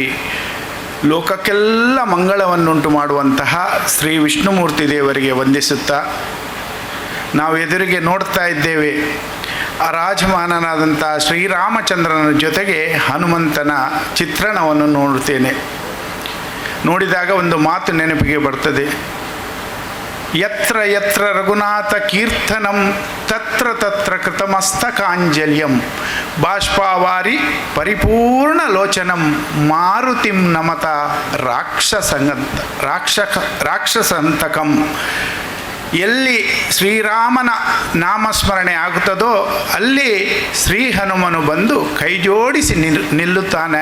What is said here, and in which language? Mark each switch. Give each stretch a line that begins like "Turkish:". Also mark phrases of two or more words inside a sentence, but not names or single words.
Kannada: ಲೋಕಕ್ಕೆಲ್ಲ ಮಂಗಳವನ್ನುಂಟು ಮಾಡುವಂತಹ ಶ್ರೀ ವಿಷ್ಣುಮೂರ್ತಿ ದೇವರಿಗೆ ವಂದಿಸುತ್ತಾ, ನಾವು ಎದುರಿಗೆ ನೋಡ್ತಾ ಇದ್ದೇವೆ ರಾಜಮಾನನಾದಂಥ ಶ್ರೀರಾಮಚಂದ್ರನ ಜೊತೆಗೆ ಹನುಮಂತನ ಚಿತ್ರಣವನ್ನು ನೋಡುತ್ತೇನೆ. ನೋಡಿದಾಗ ಒಂದು ಮಾತು ನೆನಪಿಗೆ ಬರ್ತದೆ,
Sanskrit: ಯತ್ರ ಯತ್ರ ರಘುನಾಥ ಕೀರ್ತನಂ ತತ್ರ ತತ್ರ ಕೃತಮಸ್ತಕಾಂಜಲ್ಯಂ ಬಾಷ್ಪಾವಾರಿ ಪರಿಪೂರ್ಣ ಲೋಚನಂ ಮಾರುತಿಂ ನಮತ ರಾಕ್ಷಸಂತಕಂ.
Kannada: ಎಲ್ಲಿ ಶ್ರೀರಾಮನ ನಾಮಸ್ಮರಣೆ ಆಗುತ್ತದೋ ಅಲ್ಲಿ ಶ್ರೀ ಹನುಮನು ಬಂದು ಕೈಜೋಡಿಸಿ ನಿಲ್ಲುತ್ತಾನೆ.